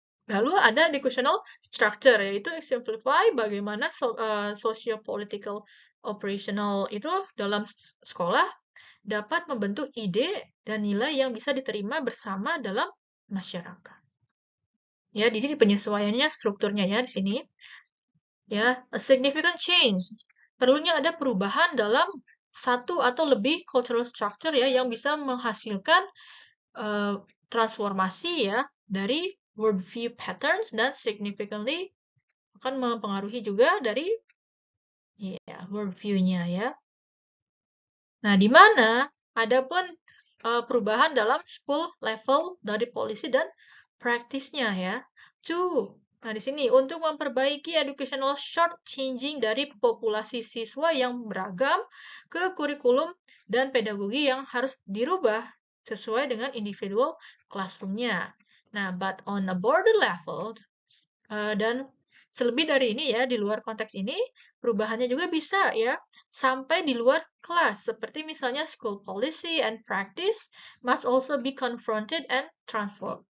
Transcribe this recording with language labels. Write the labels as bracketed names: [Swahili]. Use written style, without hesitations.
[Indonesian] Lalu ada educational structure, yaitu exemplify bagaimana socio-political operational itu dalam sekolah dapat membentuk ide dan nilai yang bisa diterima bersama dalam masyarakat. Ya, jadi penyesuaiannya strukturnya ya di sini. [English] Ya, a significant change. [Indonesian] Perlunya ada perubahan dalam satu atau lebih cultural structure ya yang bisa menghasilkan transformasi ya dari worldview patterns dan significantly akan mempengaruhi juga dari ya worldview-nya ya. Nah, di mana adapun perubahan dalam school level dari polisi dan praktisnya ya. Nah, di sini untuk memperbaiki educational short changing dari populasi siswa yang beragam ke kurikulum dan pedagogi yang harus dirubah sesuai dengan individual classroom-nya. Nah, [English] but on a border level [Indonesian] dan selebih dari ini ya, di luar konteks ini, perubahannya juga bisa ya, sampai di luar kelas. Seperti misalnya [English] school policy and practice must also be confronted and transformed.